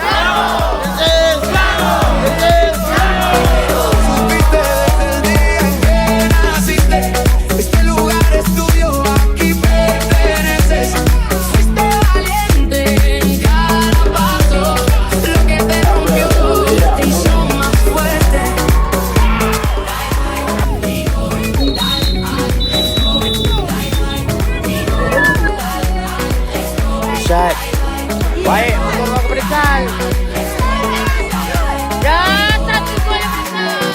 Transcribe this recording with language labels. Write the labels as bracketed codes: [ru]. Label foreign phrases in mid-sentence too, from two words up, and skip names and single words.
[es] Supiste desde el día en que naciste. Este lugar es tuyo, aquí perteneces. Fuiste valiente en cada paso. Lo que te rompió te hizo más fuerte. [ms] Syed. Baik, untuk ke Pedekal. Ya, satu gol yang besar.